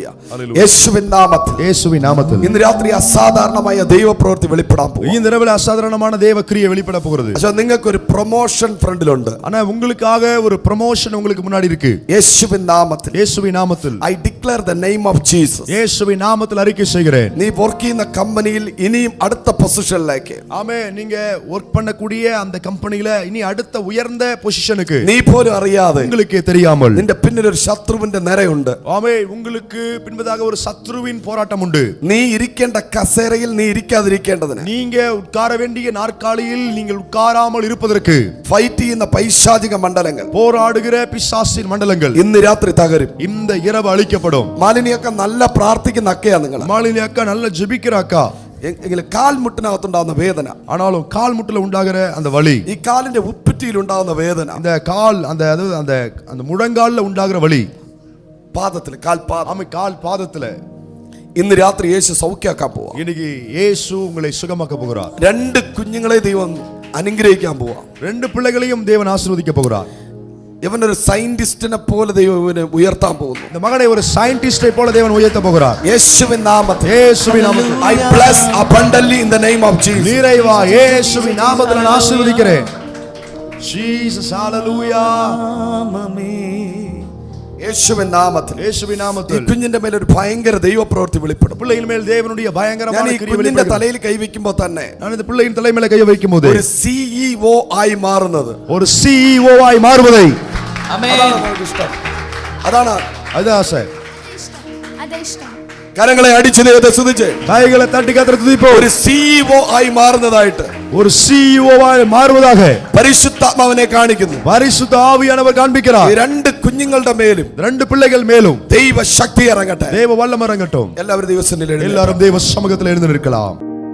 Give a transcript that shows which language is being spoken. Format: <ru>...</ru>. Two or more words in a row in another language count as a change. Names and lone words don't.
<ml>ഹല്ലേലൂയ. യേശുവിൻ നാമത്തിൽ</ml> <ta>இயேசுவின் நாமத்தில்</ta> <ml>ഇന്ന് രാത്രി അസാധാരണമായ ദൈവപ്രവൃത്തി വെളിപ്പെടാൻ പോകും.</ml> <ta>இந்த இரவிலே அசாதாரணமான தேவ கிரியை வெளிப்பட போகிறது.</ta> <ml>പക്ഷേ നിങ്ങൾക്ക് ഒരു പ്രൊമോഷൻ ഫ്രണ്ടിലുണ്ട്.</ml> <ta>ஆனா உங்களுக்காக ஒரு ப்ரமோஷன் உங்களுக்கு முன்னாடி இருக்கு.</ta> <ml>യേശുവിൻ നാമത്തിൽ</ml> <ta>இயேசுவின் நாமத்தில்</ta> <en>I declare the name of Jesus.</en> <ta>இயேசுவின் நாமத்தில் அறிக்கை செய்கிறேன்.</ta> <ml>നീ വർക്ക് ചെയ്യുന്ന കമ്പനിയിൽ ഇനിയും അടുത്ത പൊസിഷനിലേക്ക്,</ml> <ta>ஆமே நீங்க வர்க் பண்ணக்கூடிய அந்த கம்பெனில இனி அடுத்த உயர்ந்த பொசிஷனுக்கு</ta> <ml>നീ പോലും അറിയാതെ</ml> <ta>உங்களுக்கே தெரியாமல்</ta> <ml>നിന്റെ പിന്നിൽ ഒരു ശത്രുവിന്റെ നിരയുണ്ട്.</ml> <ta>ஆமே உங்களுக்கு பின்பதாக ஒரு சத்ருவின் போராட்டம் உண்டு.</ta> <ml>നീ ഇരിക്കേണ്ട കസേരയിൽ നീ ഇരിക്കാതിരിക്കേണ്ടതിന്,</ml> <ta>நீங்க உட்கார வேண்டிய நாற்காலியில் நீங்கள் உட்காராமல் இருப்பதற்கு</ta> <ml>ഫൈറ്റ് ചെയ്യുന്ന പൈശാചിക മണ്ഡലങ്ങൾ</ml> <ta>போராடுகிற பிசாசின் மண்டலங்கள்</ta> <ml>ഇന്ന് രാത്രി തകരും.</ml> <ta>இந்த இரவு அழிக்கப்படும்.</ta> <ml>മാലിനിയൊക്കെ നല്ല പ്രാർത്ഥിക്കുന്ന അക്കയാ നിങ്ങൾ.</ml> <ta>மாலினி அக்கா நல்ல ஜெபிக்கிற அக்கா.</ta> <ml>എങ്കിലും കാൽമുട്ടിനകത്തുണ്ടാകുന്ന വേദന,</ml> <ta>ஆனாலும் கால் முட்டுல உண்டாகிற அந்த வலி,</ta> <ml>ഈ കാലിന്റെ ഉപ്പറ്റിയിൽ ഉണ്ടാകുന്ന വേദന,</ml> <ta>இந்த கால் அந்த அந்த அந்த முழங்கால்ல உண்டாகிற வலி,</ta> <ml>പാദത്തിൽ കാൽപാദം,</ml> <ta>ஆமை கால் பாதத்துல</ta> <ml>ഇന്ന് രാത്രി യേശു സൗഖ്യമാക്കാൻ പോവാ.</ml> <ta>இன்னைக்கு இயேசு உங்களை சுகமாக்க போகிறார்.</ta> <ml>2 കുഞ്ഞുങ്ങളെ ദൈവം അനുഗ്രഹിക്കാൻ പോവാ.</ml> <ta>2 பிள்ளைகளையும் தேவன் ஆசீர்வதிக்க போகிறார்.</ta> <ml>ഇവനൊരു സയന്റിസ്റ്റിനെ പോലെ ദൈവം ഇവനെ ഉയർത്താൻ പോകുന്നു.</ml> <ta>இந்த மகனை ஒரு சயின்டிஸ்டை போல தேவன் உயர்த்த போகிறார்.</ta> <ml>യേശുവിൻ നാമത്തിൽ,</ml> <ta>இயேசுவின் நாமத்தில்</ta> <en>I bless abundantly in the name of Jesus.</en> <ta>நிறைவா இயேசுவின் நாமத்தில் நான் ஆசீர்வதிக்கிறேன். Jesus hallelujah.</ta> <ml>യേശുവിൻ നാമത്തിൽ,</ml> <ta>இயேசுவின்</ta> <ml>ഈ</ml> <ta>நாமத்தில்</ta> <ml>കുഞ്ഞിന്റെ മേൽ ഒരു ഭയങ്കര ദൈവപ്രവൃത്തി വെളിപ്പെടും.</ml> <ta>பிள்ளையின் மேல் தேவனுடைய</ta> <ml>ഞാൻ</ml> <ta>பயங்கரமான</ta> <ml>ഈ</ml> <ta>கிரியை</ta> <ml>കുഞ്ഞിന്റെ</ml> <ta>வெளிப்படும்.</ta> <ml>തലയിൽ കൈവയ്ക്കുമ്പോൾ തന്നെ</ml> <ta>நான் இந்த பிள்ளையின் தலை மேல கை வைக்கும் போது</ta> <ml>ഒരു CEO ആയി മാറുന്നത്,</ml> <ta>ஒரு CEO ஆய் மாறுவதை</ta> <ml>അതാണ് നമുക്ക് ഇഷ്ടം. അതാണ്</ml> <ta>அது ஆசை.</ta> <ml>അതെ ഇഷ്ടം. കരങ്ങളെ അടിച്ച് ദൈവത്തെ സ്തുതിച്ച്</ml> <ta>கைகளை தட்டி கர்த்தரை துதிப்போம்.</ta> <ml>ഒരു CEO ആയി മാറുന്നതായിട്ട്</ml> <ta>ஒரு CEO ஆய் மாறுவதாக</ta> <ml>പരിശുദ്ധാത്മാവിനെ കാണിക്കുന്നു.</ml> <ta>பரிசுத்த ஆவியானவர்</ta> <ml>ഈ</ml> <ta>காண்பிக்கிறார்.</ta> <ml>രണ്ട് കുഞ്ഞുങ്ങളുടെ മേലും</ml> <ta>ரெண்டு பிள்ளைகள் மேலும்</ta> <ml>ദൈവ ശക്തി ഇറങ്ങട്ടെ.</ml> <ta>தேவ வல்லமை இறங்கட்டும்.</ta> <ml>എല്ലാവരും ദൈവസന്നിധിയിൽ എഴുന്നേൽക്കാം.</ml> <ta>எல்லாரும் தேவ சமூகத்தில் எழுந்து நிற்கலாம்.</ta>